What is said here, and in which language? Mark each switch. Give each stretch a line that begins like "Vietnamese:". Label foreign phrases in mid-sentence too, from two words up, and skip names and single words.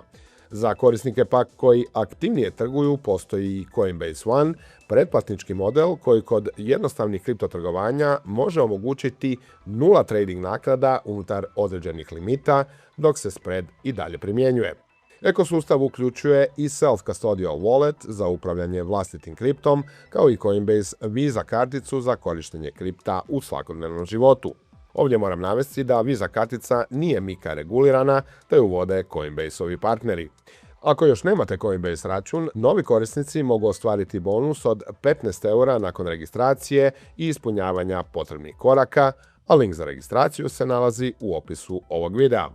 Croatian: Za korisnike pak koji aktivnije trguju postoji i Coinbase One, pretplatnički model koji kod jednostavnih kriptotrgovanja može omogućiti nula trading naknada unutar određenih limita, dok se spread i dalje primjenjuje. Ekosustav uključuje i
English: self-custodial wallet
Croatian: za upravljanje vlastitim kriptom, kao i Coinbase Visa karticu za korištenje kripta u svakodnevnom životu. Ovdje moram navesti da Visa kartica nije MiCA regulirana, te ju vode Coinbase-ovi partneri. Ako još nemate Coinbase račun, novi korisnici mogu ostvariti bonus od 15 € nakon registracije i ispunjavanja potrebnih koraka, a link za registraciju se nalazi u opisu ovog videa.